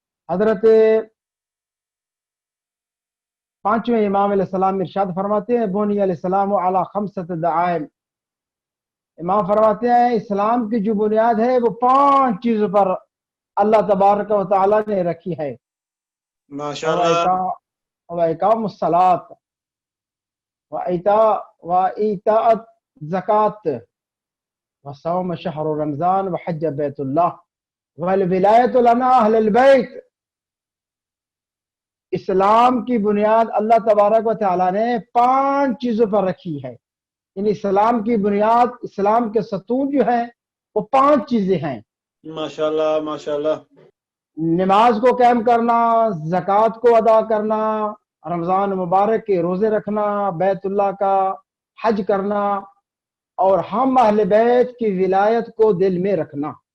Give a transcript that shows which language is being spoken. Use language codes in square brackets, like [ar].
[ur] حضرت پانچویں امام علیہ السلام ارشاد فرماتے ہیں [ar] بنی علیہ السلام علی خمسۃ دعائم. [ur] امام فرماتے ہیں اسلام کی جو بنیاد ہے وہ 5 چیزوں پر اللہ تبارک و تعالی نے رکھی ہے. माशाल्लाह [ar] وإقام الصلاة وإيتاء الزكاة وصوم شهر رمضان وحج بيت الله والولاية لنا أهل البيت. [ur] اسلام کی بنیاد اللہ تبارک و تعالیٰ نے 5 چیزوں پر رکھی ہے. یعنی اسلام کی بنیاد، اسلام کے ستون جو ہیں وہ 5 چیزیں ہیں. ماشاءاللہ ماشاءاللہ. نماز کو قائم کرنا، زکوٰۃ کو ادا کرنا، رمضان مبارک کے روزے رکھنا، بیت اللہ کا حج کرنا، اور ہم اہل بیت کی ولایت کو دل میں رکھنا.